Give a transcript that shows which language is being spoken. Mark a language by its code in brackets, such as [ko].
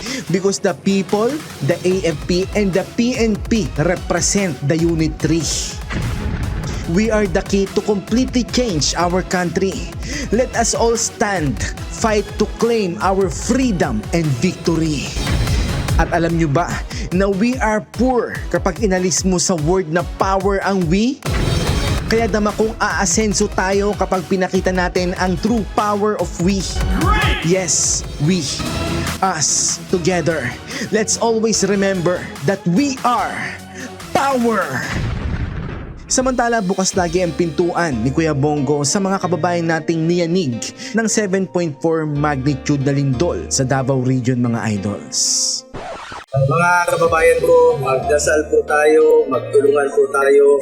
[en] Because the people, the AFP, and the PNP represent the unit tree. We are the key to completely change our country. Let us all stand, fight to claim our freedom and victory. [tl] At alam nyo ba na [en] we are poor [tl] kapag inalis mo sa word na power ang we? Kaya dama kong aasenso tayo kapag pinakita natin ang [en] true power of we. Yes, we. Us, together. Let's always remember that we are power! [tl] Samantala, bukas lagi ang pintuan ni Kuya Bongo sa mga kababayan nating niyanig ng 7.4 magnitude na lindol sa Davao Region, mga idols. Mga kababayan ko, magdasal po tayo, magtulungan po tayo.